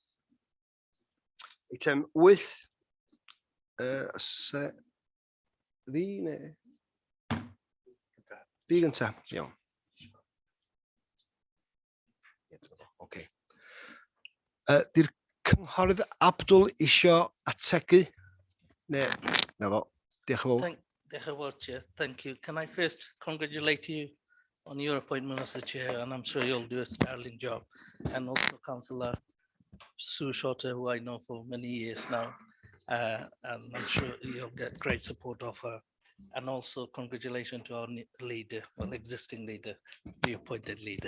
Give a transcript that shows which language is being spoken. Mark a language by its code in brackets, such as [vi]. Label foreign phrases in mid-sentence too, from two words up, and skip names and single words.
[cy] Eitem 8. Fi neu? Fi gynta, iawn. Oce. Di'r cynghorydd Abdul isio ategu? Neu, na fo, diolch yn fawr. Diolch yn fawr, [en] Chair. Thank you. Can I first congratulate you on your appointment as the chair, and I'm sure you'll do a sterling job. And also Councillor Sue Shorter, who I know for many years now, and I'm sure you'll get great support of her. And also congratulations to our leader, well, existing leader, the appointed leader.